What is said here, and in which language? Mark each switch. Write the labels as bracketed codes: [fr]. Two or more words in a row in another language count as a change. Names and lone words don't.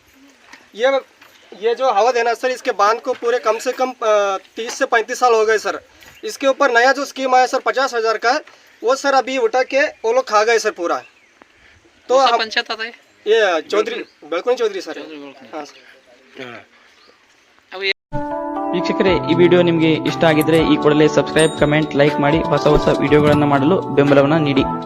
[hi] ये जो हवद है ना सर, इसके बांध को पूरे कम से कम 30 से 35 साल हो गए सर। इसके ऊपर नया जो स्कीम आया सर 50,000 का, वो सर अभी उठा के वो लोग खा गए सर पूरा। तो पंचायत आता है ये चौधरी बेलकोनी चौधरी सर। हाँ सर। [kn] ವೀಕ್ಷಕರೇ, ಈ ವಿಡಿಯೋ ನಿಮಗೆ ಇಷ್ಟ ಆಗಿದ್ರೆ ಈ ಕೂಡಲೇ [en] subscribe, comment, like [kn] ಮಾಡಿ ಹೊಸ ವಿಡಿಯೋಗಳನ್ನು ಮಾಡಲು ಬೆಂಬಲವನ್ನು ನೀಡಿ.